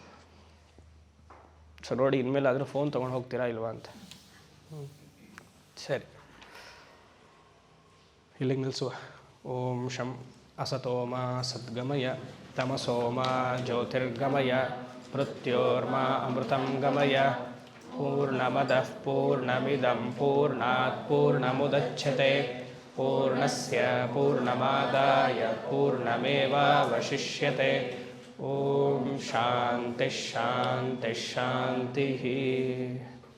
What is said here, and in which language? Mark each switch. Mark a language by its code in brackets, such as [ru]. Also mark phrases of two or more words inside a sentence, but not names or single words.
[kn] ಸೊ ನೋಡಿ, ಇನ್ಮೇಲೆ ಆದರೂ ಫೋನ್ ತೊಗೊಂಡು ಹೋಗ್ತೀರಾ ಇಲ್ವಾ ಅಂತ. ಸರಿ, ಇಲ್ಲಿಗೆ ನಿಲ್ಲಿಸುವ. [sa] ಓಂ ಶಂ ಅಸತೋಮ ಸದ್ಗಮಯ ತಮಸೋಮ ಜ್ಯೋತಿರ್ಗಮಯ ಮೃತ್ಯೋರ್ಮಾ ಅಮೃತಂ ಗಮಯ. ಪೂರ್ಣಮದಃ ಪೂರ್ಣಮಿದಂ ಪೂರ್ಣಾತ್ ಪೂರ್ಣಮುದಚ್ಯತೆ ಪೂರ್ಣಸ್ಯ ಪೂರ್ಣಮಾದಾಯ ಪೂರ್ಣಮೇವಾವಶಿಷ್ಯತೆ. ಓಂ ಶಾಂತಿ ಶಾಂತಿ ಶಾಂತಿ.